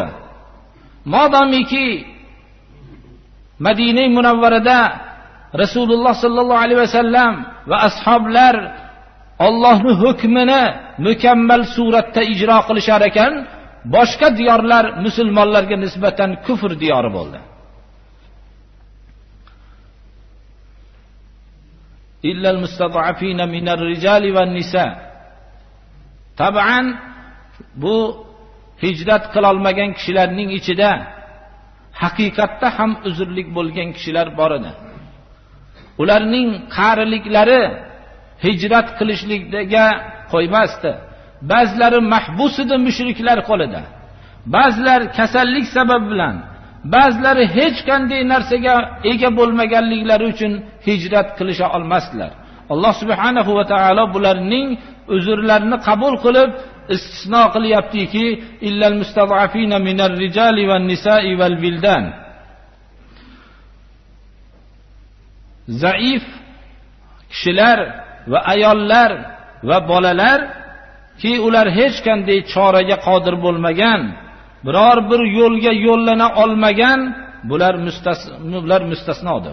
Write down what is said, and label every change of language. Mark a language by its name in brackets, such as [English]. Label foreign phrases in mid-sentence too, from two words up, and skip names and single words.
[Uzbek] Modomiki Madina Munawvarada Rasululloh [Arabic] صلى الله عليه وسلم [Uzbek] va ashoblar Allohning hukmini mukammal suratda ijro qilishar ekan, boshqa diyorlar musulmonlarga nisbatan kufr diyori bo'ldi. [Arabic] إلا المستضعفين من الرجال والنساء, [Uzbek] Tabian bu hijrat qila olmagan kishilarning ichida haqiqatda ham uzrlik bo'lgan kishilar bor edi. Ularning qariliklari hijrat qilishlikga qo'ymasdi. Ba'zilari mahbus edi mushriklar qo'lida. Ba'zilar kasallik sabab bilan, ba'zilari hech qanday narsaga ega bo'lmaganliklari uchun hijrat qilisha olmasdilar. Alloh [Arabic] سبحانه وتعالى [Uzbek] bularning uzrlarini qabul qilib istisno qilyaptiki, [Arabic] إلا المستضعفين من الرجال والنساء والولدان. [Uzbek] Zaif kishilar va ayollar va bolalar ki ular hech qanday choraga qodir bo'lmagan, biror bir yo'lga yo'llana olmagan, bular mustasnodir.